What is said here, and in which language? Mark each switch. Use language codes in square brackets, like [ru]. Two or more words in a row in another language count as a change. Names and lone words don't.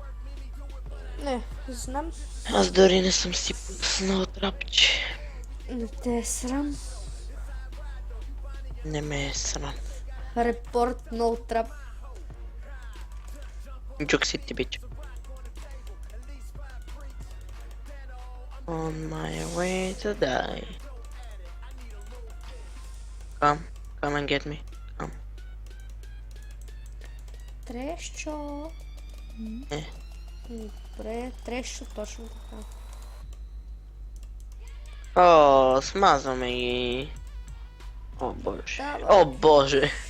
[bg] Не, знам. Аз дори не съм си пуснал трапче. Не те е срам. Не ме е срам. Репорт, no трап. Джук си ти бич. [en] On my way to die. Come and get me. Come. [bg] Трещо. Не. Добре, трещо точно така. О, смазваме ги. О боже. Да, бе. О боже.